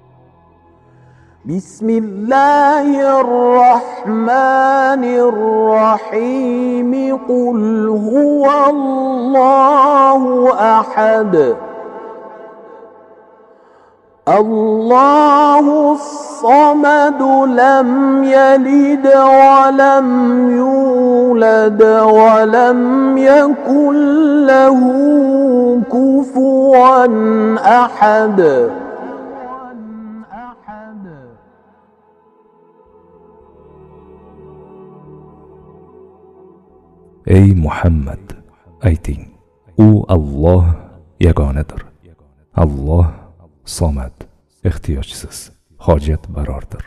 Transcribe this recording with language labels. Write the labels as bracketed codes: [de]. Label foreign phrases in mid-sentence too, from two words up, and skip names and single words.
[ar] Bismillahirrahmanirrahim. قل هو الله أحد. الله الصمد لم يلد ولم يولد ولم يكن له كفوا أحد. [uz] Ey Muhammad, ayting, u Alloh yagonadir. Alloh Somad, ehtiyojsiz, hojat barordir.